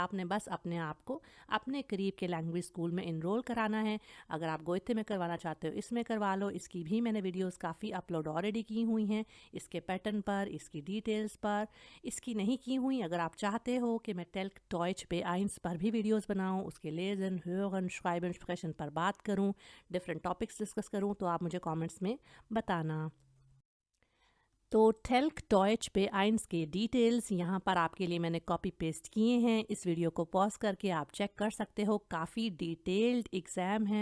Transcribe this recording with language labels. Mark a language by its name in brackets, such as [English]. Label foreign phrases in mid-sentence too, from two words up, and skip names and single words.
[Hindi] आपने बस अपने आप को अपने करीब के [English] language school [Hindi] में इनरोल कराना है। अगर आप गोइथे में करवाना चाहते हो, इसमें करवा लो। इसकी भी मैंने वीडियोस काफ़ी [English] upload already [Hindi] की हुई हैं, इसके पैटर्न पर, इसकी डिटेल्स पर। इसकी नहीं की हुई, अगर आप चाहते हो कि मैं टेल्क डॉइच B1 पर भी वीडियोस बनाऊं, उसके लेज़न, [German] hören, schreiben, sprechen [Hindi] पर बात करूं, [English] different topics discuss [Hindi] करूं, तो आप मुझे कमेंट्स में बताना। तो टेल्क डॉइच B1 के डिटेल्स यहाँ पर आपके लिए मैंने [English] copy paste [Hindi] किए हैं। इस वीडियो को पॉज करके आप चेक कर सकते हो। काफ़ी [English] detailed exam [Hindi] है।